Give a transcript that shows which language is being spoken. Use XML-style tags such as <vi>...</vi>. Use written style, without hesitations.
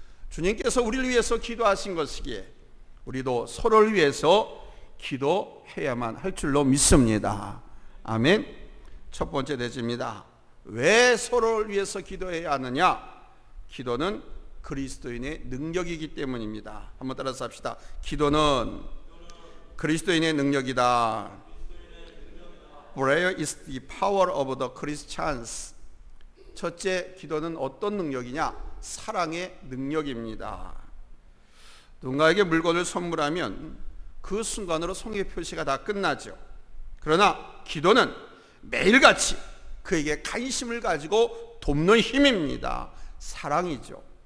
<ko>주님께서 우리를 위해서 기도하신 것이기에 우리도 서로를 위해서 기도해야만 할 줄로 믿습니다. 아멘. 첫 번째 대지입니다. 왜 서로를 위해서 기도해야 하느냐? 기도는 그리스도인의 능력이기 때문입니다. 한번 따라서 합시다. 기도는 그리스도인의 능력이다.</ko> <en>Prayer is the power of the Christians.</en> <ko>첫째, 기도는 어떤 능력이냐? 사랑의 능력입니다. 누군가에게 물건을 선물하면 그 순간으로 성의 표시가 다 끝나죠. 그러나 기도는 매일같이 그에게 관심을 가지고 돕는 힘입니다. 사랑이죠.</ko>